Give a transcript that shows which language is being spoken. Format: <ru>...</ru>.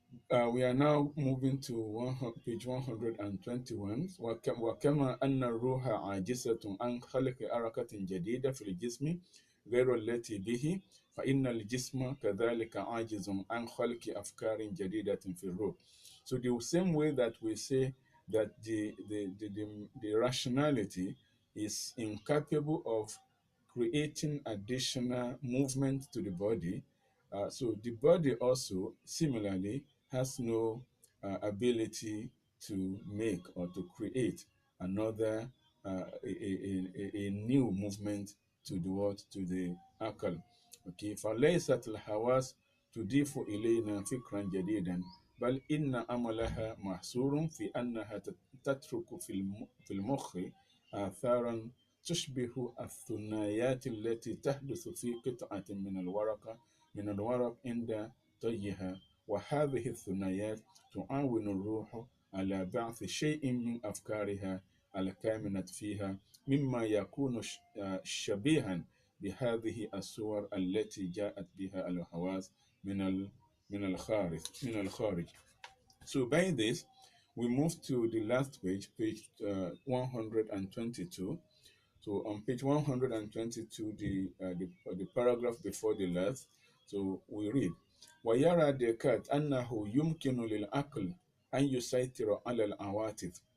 <en>We are now moving to page 121.</en> <ar>وكما أن الروح عاجزة عن خلق حركة جديدة في الجسم غير التي به، فإن الجسم كذلك عاجز عن خلق أفكار جديدة في الروح.</ar> <en>So the same way that we say that the rationality is incapable of creating additional movement to the body, so the body also similarly has no ability to make or to create another a new movement to the what to the akal.</en> <ar>Okay, فليست الحواس تضيف إلينا فكرا جديدا، بل إن عملها محصور في أنها تترك في المخ آثارا تشبه الثنايات التي تحدث في قطعة من الورق عند طيها، وهذه الثنايات تعاون الروح على بعث شيء من أفكارها الكامنة فيها، مما يكون شبيها بهذه الصور التي جاءت بها الحواس من الخارج.</ar> <en>So by this, we move to the last page, page 122. So on page 122, the paragraph before the last, so we read:</en> <ar>ويرى ديكارت أنه يمكن للعقل أن يسيطر على العواطف.</ar>